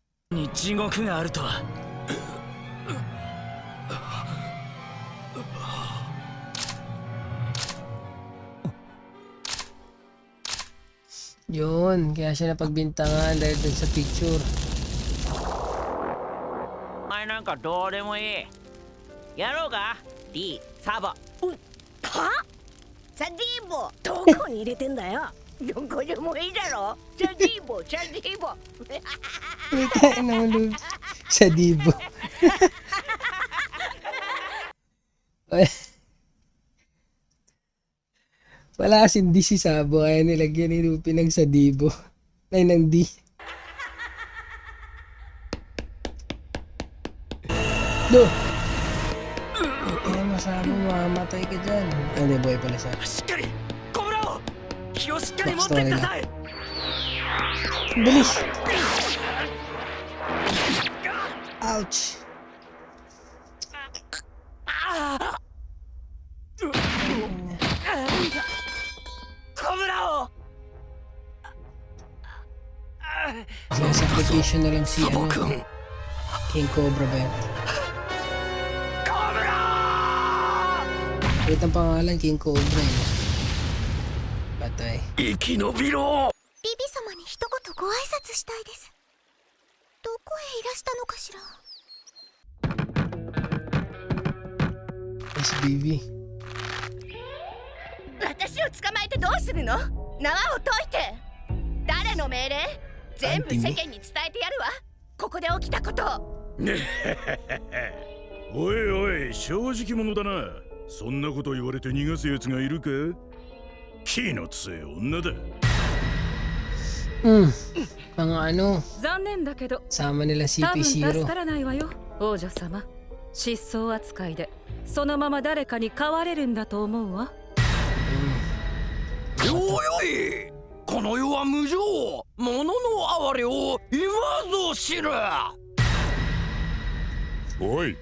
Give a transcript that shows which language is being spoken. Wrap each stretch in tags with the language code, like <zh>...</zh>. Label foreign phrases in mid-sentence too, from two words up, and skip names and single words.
<tl>Yun, kaya siya napagbintangan dahil dun sa picture. Ay,</tl> <ja>なんかどうでもいい。やろうか D、サボ。はサディーボどこに入れてんだよどこでもいいだろサディーボサディーボ</ja> <tl>Kaya naman Luffy. Sa Dibo. Wala kasing D si Sabo, kaya nilagyan ni Luffy ng Sadibo. Ay, ng D. Do! Kaya masabi, mamamatay ka dyan. Hindi, buhay pala siya.</tl> <ja>しっかりコブラを気をしっかり持ってください。</ja> <tl>Bilis! Ouch! Sacrification na lang si ano,</tl> <ja>君</ja> <tl>King Cobra ba yun? Wait ang pangalan, King Cobra yun. Patay.</tl> <ja>生き延びろ。ビビ様に一言ご挨拶したいです。どこへいらしたのかしら。 SBB. 私を捕まえてどうするの？縄を解いて。誰の命令？全部世間に伝えてやるわ。ここで起きたことを。おいおい、正直者だな。そんなこと言われて逃がす奴がいるか？気の強い女だ。</ja> <tl>Mga ano,</tl> <ja>残念だけど</ja> <tl>sama nila</tl> <ja>多分助 CP0. からないわよ王女様。失踪扱いでそのまま誰かに飼われるんだと思うわ。おいおい、この世は無情。物の哀れを今ぞ知る。おい、</ja>